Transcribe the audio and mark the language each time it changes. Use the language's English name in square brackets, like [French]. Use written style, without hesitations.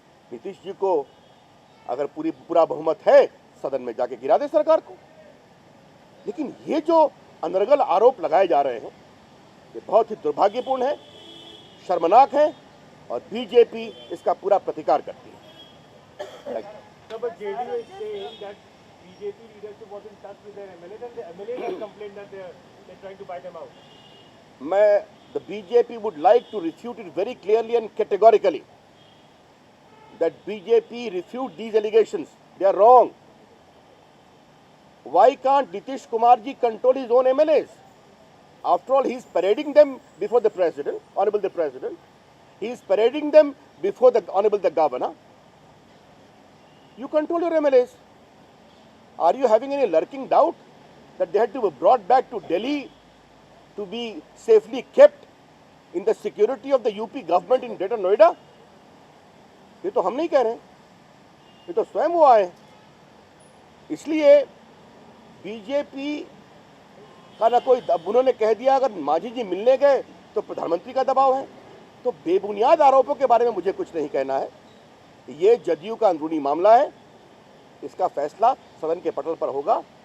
[Hindi] नीतीश जी को अगर पूरा बहुमत है, सदन में जाके गिरा दे सरकार को। लेकिन ये जो अनर्गल आरोप लगाए जा रहे हैं, ये बहुत ही दुर्भाग्यपूर्ण है, शर्मनाक है, और बीजेपी इसका पूरा प्रतिकार करती है। [English] But JDU is saying that BJP leadership was in touch with their MLAs and the MLAs have complained that they're trying to buy them out. The BJP would like to refute it very clearly and categorically that BJP refute these allegations. They are wrong. Why can't Nitish Kumar ji control his own MLAs? After all, he is parading them before the President, Honorable the President. He is parading them before the Honorable the Governor. You control your MLAs. Are you having any lurking doubt that they had to be brought back to Delhi to be safely kept in the security of the UP government in Greater Noida? [Hindi] ये तो हम नहीं कह रहे हैं, ये तो स्वयं वो आए। इसलिए बीजेपी का ना कोई, उन्होंने कह दिया अगर मांझी जी मिलने गए तो प्रधानमंत्री का दबाव है। तो बेबुनियाद आरोपों के बारे में मुझे कुछ नहीं कहना है। ये जदयू का अंदरूनी मामला है, इसका फैसला सदन के पटल पर होगा।